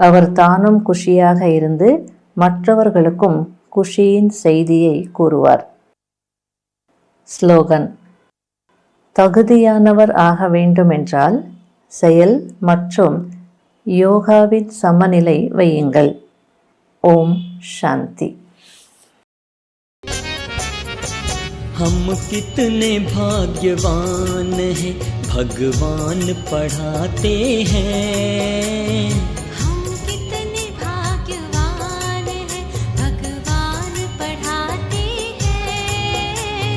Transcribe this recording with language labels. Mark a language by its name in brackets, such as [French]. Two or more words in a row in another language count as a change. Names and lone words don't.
[Tamil] அவர் தானும் குஷியாக இருந்து மற்றவர்களுக்கும் குஷியின் செய்தியை கூறுவார். ஸ்லோகன்: தகுதியானவர் ஆக வேண்டுமென்றால் செயல் மற்றும் யோகாவின் சமநிலை வையுங்கள். ஓம் சாந்தி. [Hindi] हम कितने भाग्यवान हैं, भगवान पढ़ाते हैं। हम कितने भाग्यवान हैं, भगवान पढ़ाते हैं।